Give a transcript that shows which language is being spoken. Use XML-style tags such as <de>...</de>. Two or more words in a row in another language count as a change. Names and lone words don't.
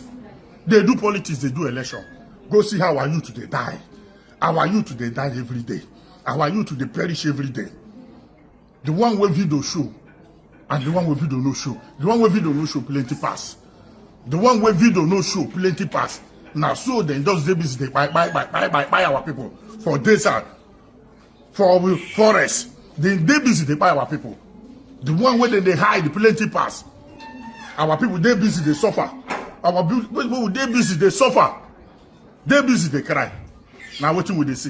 <pcm>They do politics, they do election. Go see how our youth they die. Our youth they die every day. Our youth they perish every day. The one where video show and the one where video no show. The one where video no show plenty pass. The one where video no show plenty pass. Now so then those babies they buy our people for desert, for forest. Then they busy they buy our people. The one where they hide plenty pass. Our people they busy they suffer. Our people they busy they suffer. They busy they cry. Now what will they see?</pcm>